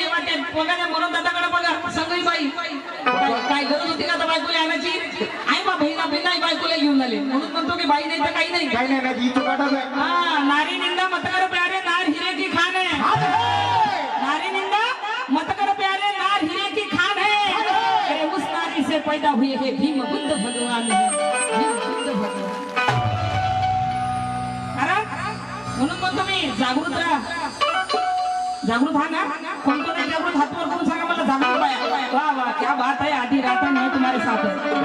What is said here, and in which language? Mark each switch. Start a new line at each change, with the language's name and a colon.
Marathi: एव्हा ते बघा त्या म्हणून दादाकडे बघा, सगळी बाई। काय गरज होती का तर बायकोला आणायची? आई बा बहिणा बायकोला घेऊन आले, म्हणून म्हणतो की बाई नाही तर काही नाही। काही नाही ही चुकाटच आहे।
Hindi: हाँ, नारी निंदा मत करो प्यारे, नार हीरे की खान है। नारी निंदा मत करो प्यारे, नार हीरे की खान है। अरे उस नारी से पैदा हुए हैं भीम बुद्ध भगवान है, भीम बुद्ध भगवान।
Marathi: कारण म्हणून म्हणतो मी, जागृत राहा। जागृत हा ना, कोण कोण आहे जागृत? हात वर करून सांगा मला, जागृत बाया।
Hindi: वाह वाह, क्या बात है, आधी रात है, मैं तुम्हारे साथ है।